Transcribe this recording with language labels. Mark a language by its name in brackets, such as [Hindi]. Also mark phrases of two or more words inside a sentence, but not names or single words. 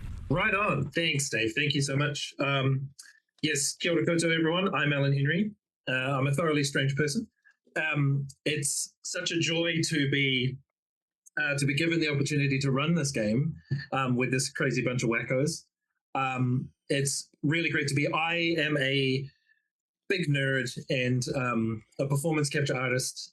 [English] Right on. Thanks, Dave. Thank you so much. Yes, [Māori] kia ora koutou, [English] everyone. I'm Allan Henry. I'm a thoroughly strange person. It's such a joy to be given the opportunity to run this game with this crazy bunch of wackos. It's really great to be. I am a big nerd and a performance capture artist.